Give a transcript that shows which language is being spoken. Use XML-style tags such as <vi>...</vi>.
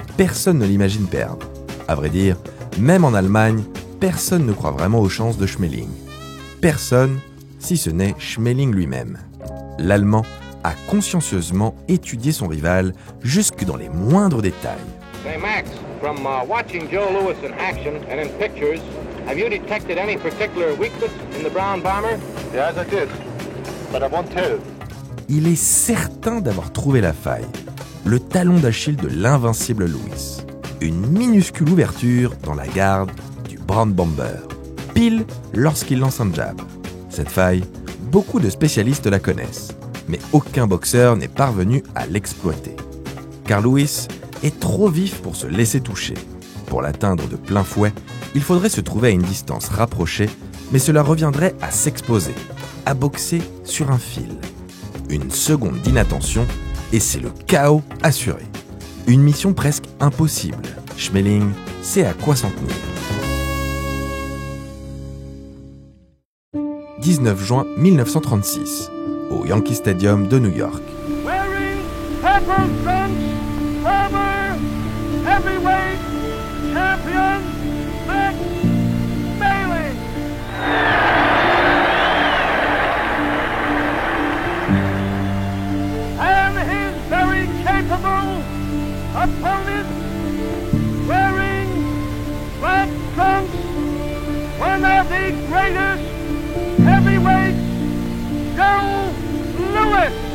<fr>Personne ne l'imagine perdre. À vrai dire, même en Allemagne, personne ne croit vraiment aux chances de Schmeling. Personne, si ce n'est Schmeling lui-même. L'Allemand a consciencieusement étudié son rival jusque dans les moindres détails.</fr> <en>Say, Max, from watching Joe Louis in action and in pictures, have you detected any particular weakness in the Brown Bomber? Yes, I did. But I won't tell.</en> <fr>Il est certain d'avoir trouvé la faille, le talon d'Achille de l'invincible Louis. Une minuscule ouverture dans la garde du Brown Bomber, pile lorsqu'il lance un jab. Cette faille, beaucoup de spécialistes la connaissent, mais aucun boxeur n'est parvenu à l'exploiter. Car Louis est trop vif pour se laisser toucher. Pour l'atteindre de plein fouet, il faudrait se trouver à une distance rapprochée, mais cela reviendrait à s'exposer, à boxer sur un fil. Une seconde d'inattention et c'est le chaos assuré. Une mission presque impossible. Schmeling sait à quoi s'en tenir. 19 juin 1936, au Yankee Stadium de New York.</fr> <en>Wearing purple trunks, former heavyweight champion Max Schmeling. And his very capable opponent, wearing black trunks, one of the greatest heavyweights, Joe Louis.</en>